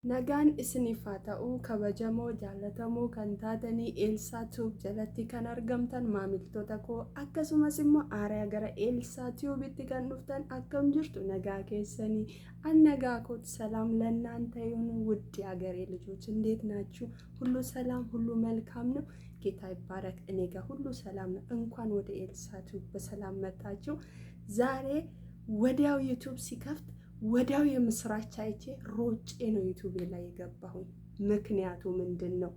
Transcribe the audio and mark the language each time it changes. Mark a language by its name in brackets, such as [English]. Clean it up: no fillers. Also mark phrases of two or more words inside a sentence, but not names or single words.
[Oromo] Nagaan isiniif haa ta'u kabajamoo jaallatamoo kan taatanii Eelsaa Tube jalatti kan argamtan maamiltoota koo akkasumas immoo aaraa gara Eelsaa Tube'itti kan dhuftan akkam jirtu nagaa keessanii nagaa koot [Amharic] ሰላም ለእናንተ ይሁን ውድ የሀገሬ ልጆች እንዴት ናችሁ? ሁሉ ሰላም ሁሉ መልካም ነው። ጌታ ይባረክ። እኔ ጋር ሁሉ ሰላም ነው። እንኳን ወደ ኤልሳ ቱብ በሰላም መጣችሁ። ዛሬ ወዲያው ዩቲዩብ ሲከፍት ወዲያው የምስራች አይቼ ሮጬ ነው ዩቲዩብ ላይ የገባሁኝ። ምክንያቱ ምንድነው?